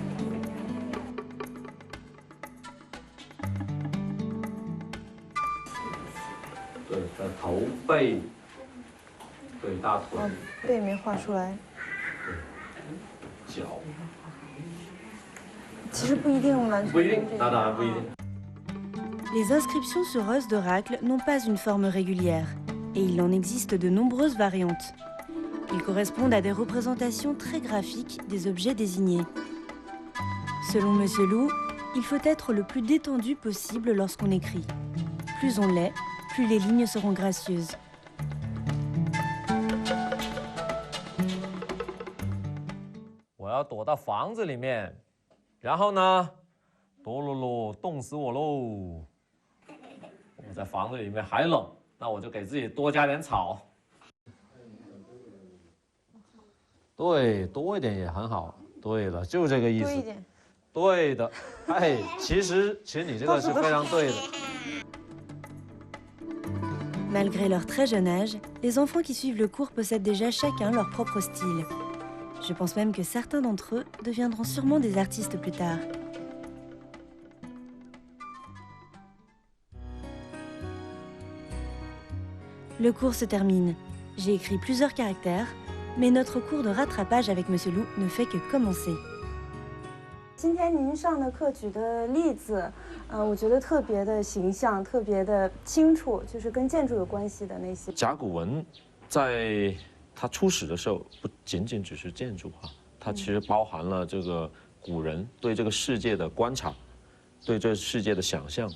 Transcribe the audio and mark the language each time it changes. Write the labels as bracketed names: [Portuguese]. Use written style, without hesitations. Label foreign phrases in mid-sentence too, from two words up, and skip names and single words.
[Chinese] 对，在头背。对，大腿。背没画出来。脚。其实不一定完全。不一定，那当然不一定。 [French] Les inscriptions sur os d'oracle n'ont pas une forme régulière, et il en existe de nombreuses variantes. Ils correspondent à des représentations très graphiques des objets désignés. Selon M. Lu, il faut être le plus détendu possible lorsqu'on écrit. Plus on l'est, plus les lignes seront gracieuses. [Chinese] 我要躲到房子里面，然后呢，哆噜噜，冻死我喽！我在房子里面还冷，那我就给自己多加点草。对，多一点也很好。对了，就这个意思。多一点。对的，哎，其实你这个是非常对的。 [French] Malgré leur très jeune âge, les enfants qui suivent le cours possèdent déjà chacun leur propre style. Je pense même que certains d'entre eux deviendront sûrement des artistes plus tard. Le cours se termine. J'ai écrit plusieurs caractères, mais notre cours de rattrapage avec M. Lu ne fait que commencer. [Chinese] 今天您上的课举的例子，我觉得特别的形象，特别的清楚，就是跟建筑有关系的那些。甲骨文在它初始的时候不仅仅只是建筑哈，它其实包含了这个古人对这个世界的观察，对这世界的想象。